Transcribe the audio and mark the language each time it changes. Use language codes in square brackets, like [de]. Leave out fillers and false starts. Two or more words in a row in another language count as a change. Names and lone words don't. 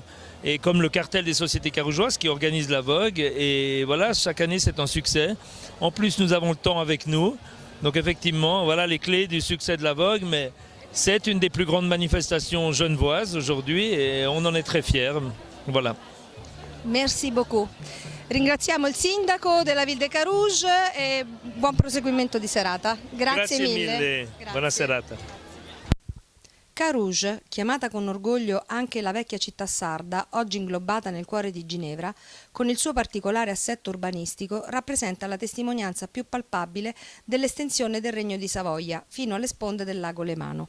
[fr] Et comme le cartel des sociétés carougeoises qui organise la Vogue. Et voilà, chaque année, c'est un succès. En plus, nous avons le temps avec nous. Donc effectivement, voilà les clés du succès de la Vogue. Mais C'est une des plus grandes manifestations genevoises aujourd'hui et on en est très fiers. Voilà. Merci beaucoup. [it] Ringraziamo il sindaco della Ville de Carouge e buon proseguimento di serata. Grazie mille. Grazie. Buona serata. Carouge, chiamata con orgoglio anche la vecchia città sarda, oggi inglobata nel cuore di Ginevra, con il suo particolare assetto urbanistico, rappresenta la testimonianza più palpabile dell'estensione del Regno di Savoia fino alle sponde del lago Lemano.